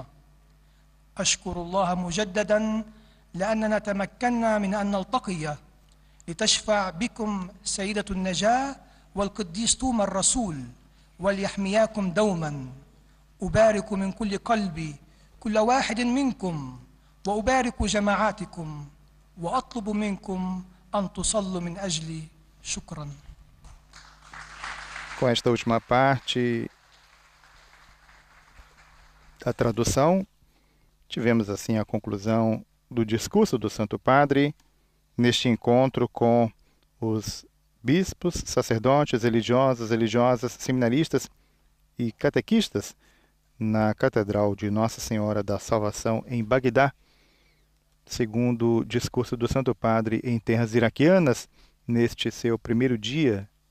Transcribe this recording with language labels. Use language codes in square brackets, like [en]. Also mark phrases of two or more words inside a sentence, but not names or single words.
[ar] أشكر الله مجددا لأننا تمكنا من أن نلتقي لتشفع بكم سيدة النجاة والقديس توما الرسول، وليحمياكم دوما. أبارك من كل قلبي كل واحد منكم، وأبارك جماعاتكم، وأطلب منكم أن تصلوا من أجلي. شكرا. [pt] Com esta última parte da tradução, tivemos assim a conclusão do discurso do Santo Padre neste encontro com os bispos, sacerdotes, religiosas, seminaristas e catequistas na Catedral de Nossa Senhora da Salvação em Bagdá, segundo o discurso do Santo Padre em terras iraquianas, neste seu primeiro dia